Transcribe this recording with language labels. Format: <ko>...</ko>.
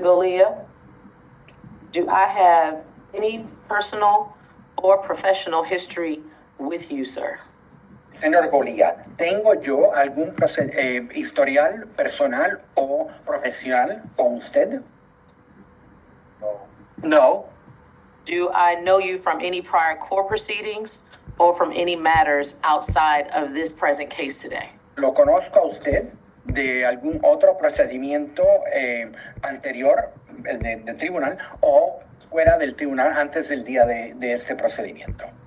<en>Golia, do I have any personal or professional history with you, sir?</en> <es>Señor Golía, ¿tengo yo algún historial personal o profesional con usted? No.</es> <en>Do I know you from any prior court proceedings or from any matters outside of this present case today?</en> <es>¿Lo conozco a usted de algún otro procedimiento anterior de tribunal o fuera del tribunal antes del día de este procedimiento?</es>